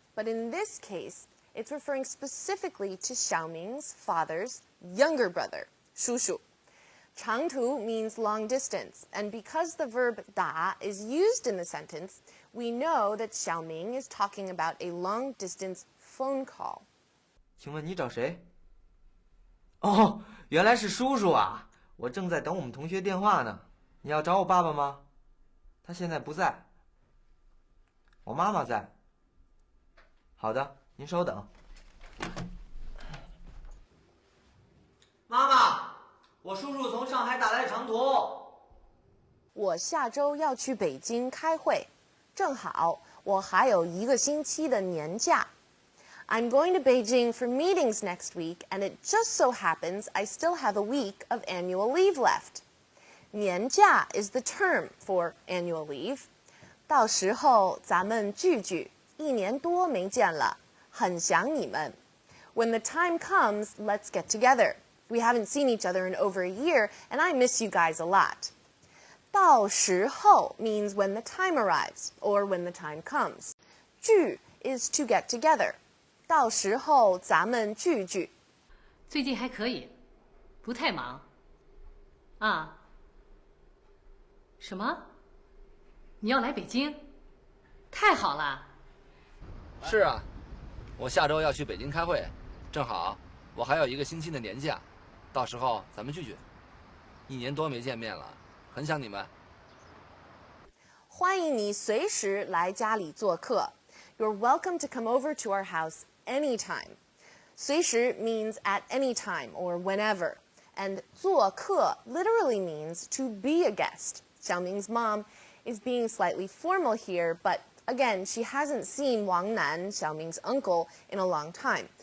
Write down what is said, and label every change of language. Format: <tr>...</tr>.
<en>But in this case, it's referring specifically to Xiaoming's father's younger brother, 叔叔. 长途 means long distance, and because the verb 打 is used in the sentence, we know that Xiaoming is talking about a long distance phone call.</en> <zh>请问你找谁？哦，原来是叔叔啊，我正在等我们同学电话呢。你要找我爸爸吗？他现在不在，我妈妈在。好的，您稍等。妈妈，我叔叔从上海打来的长途。我下周要去北京开会，正好我还有1个星期的年假。</zh> <en>I'm going to Beijing for meetings next week, and it just so happens I still have a week of annual leave left. 年假 is the term for annual leave.</en> <zh>到时候咱们聚聚，1年多没见了，很想你们。</zh> <en>When the time comes, let's get together. We haven't seen each other in over a year, and I miss you guys a lot. 到时候 means when the time arrives, or when the time comes. 聚 is to get together.</en> <zh>到时候咱们聚聚。最近还可以，不太忙。啊？什么？你要来北京？太好了。是啊，我下周要去北京开会，正好我还有1个星期的年假，到时候咱们聚聚。 1年多没见面了，很想你们。欢迎你随时来家里做客。</zh> <en>You're welcome to come over to our house anytime. 随时 means at any time or whenever. And 做客 literally means to be a guest. Xiaoming's mom is being slightly formal here, but again, she hasn't seen Wang Nan, Xiaoming's uncle, in a long time.</en>